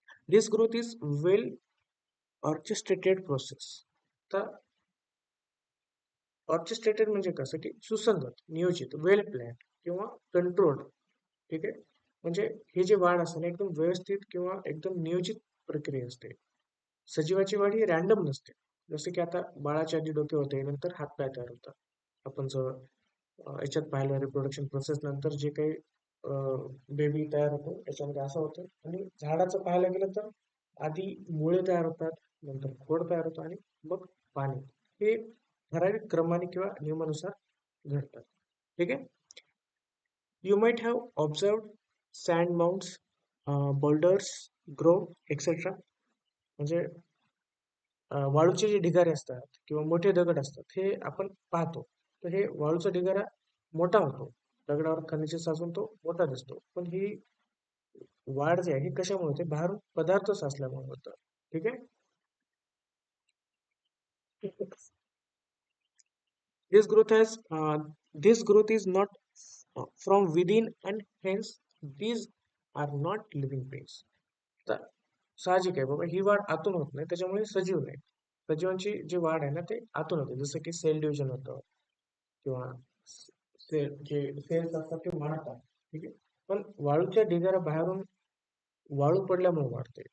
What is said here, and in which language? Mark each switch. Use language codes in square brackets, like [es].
[en] This growth is well orchestrated process. [mr] तर orchestrated म्हणजे कसं की सुसंगत, नियोजित, वेल प्लॅन किंवा कंट्रोल्ड. ठीक आहे. म्हणजे हे जे वाढ असते ना एकदम व्यवस्थित किंवा एकदम नियोजित प्रक्रिया असते. सजीवाची वाढ ही रॅन्डम नसते. जसं की आता बाळाच्या आधी डोके होते, नंतर हातपाय तयार होतात. आपण जर याच्यात पाहिलं रिप्रोडक्शन प्रोसेस नंतर जे काही बेबी तयार होतो त्याच्यामध्ये असं होतं. आणि झाडाचं पाहायला गेलं तर आधी मुळे तयार होतात, नंतर खोड तयार होतं आणि मग पाने. हे ठराविक क्रमाने किंवा नियमानुसार घडतात. ठीक आहे. [en] You might have observed sand mounds, boulders grow, etc. [mr] म्हणजे वाळूचे जे ढिगारे असतात किंवा मोठे दगड असतात हे आपण पाहतो. तर हे वाळूचा ढिगारा मोठा होतो. दगडावर खनिजे साचून तो मोठा दिसतो. पण ही वाढ जी आहे ही कशामुळे होते? बाहेरून पदार्थ साचल्यामुळे होतं. ठीक आहे. [en] This growth has this growth is not from within and hence these are not living beings. [mr] तर साहजिक आहे बाबा ही वाढ आतून होत नाही, त्याच्यामुळे सजीव नाही. सजीवांची जी वाढ आहे ना ते आतून होते, जसं की सेल डिव्हिजन होतं किंवा सेल जे सेल्स असतात ते वाढतात. ठीक आहे. पण वाळूच्या ढिगारा बाहेरून वाळू पडल्यामुळे वाढते.